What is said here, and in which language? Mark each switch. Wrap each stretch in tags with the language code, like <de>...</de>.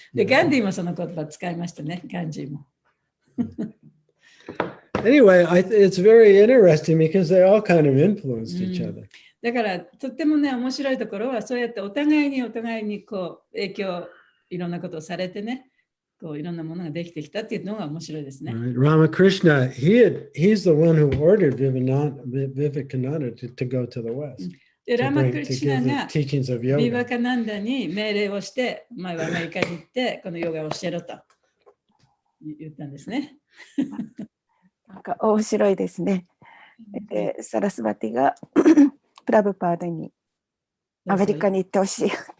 <ja>で、ガンディもその言葉使いましたね、ガンジーも。</ja> <en>Anyway, it's very interesting because they all kind of influenced each other.</en> <ja>だからとってもね面白いところはそうやってお互いにこう影響いろんなことをされてねこういろんなものができてきたっていうのが面白いですね。</ja> <en>Right. Ramakrishna, he's the one who ordered Vivekananda to go to the West.</en> <ja>でラマクリシナが</ja> <en>teachings of</en> <ja>ビ</ja> <en>yoga.</en> <ja>バカナンダに命令をして前はアメリカに行ってこのヨガを教えろと言ったんですね。なんか面白いですね。でサラスバティがプラブパードにアメリカに行ってほしい。</ja>